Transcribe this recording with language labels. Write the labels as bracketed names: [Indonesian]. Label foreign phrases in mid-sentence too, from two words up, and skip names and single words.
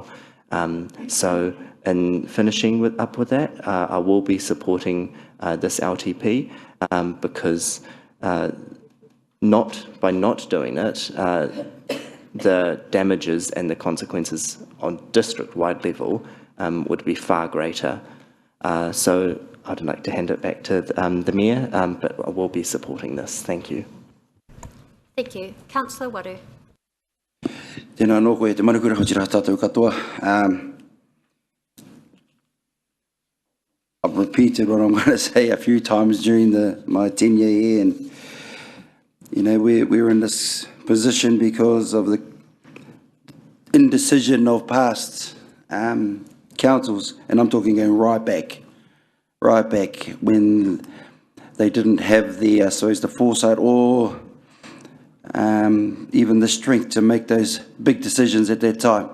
[English] So in finishing up with that, I will be supporting this LTP because by not doing it, the damages and the consequences on district-wide level would be far greater. So I'd like to hand it back to the Mayor, but I will be supporting this. Thank you. Thank you. Councillor Waru. [Māori] Tēnā anō koe te manukura o tira tātou katoa. [English] I've repeated what I'm going to say a few times during my tenure here, and you know, we're in this position because of the indecision of past councils, and I'm talking going right back when they didn't have the, I suppose, the foresight or even the strength to make those big decisions at that time.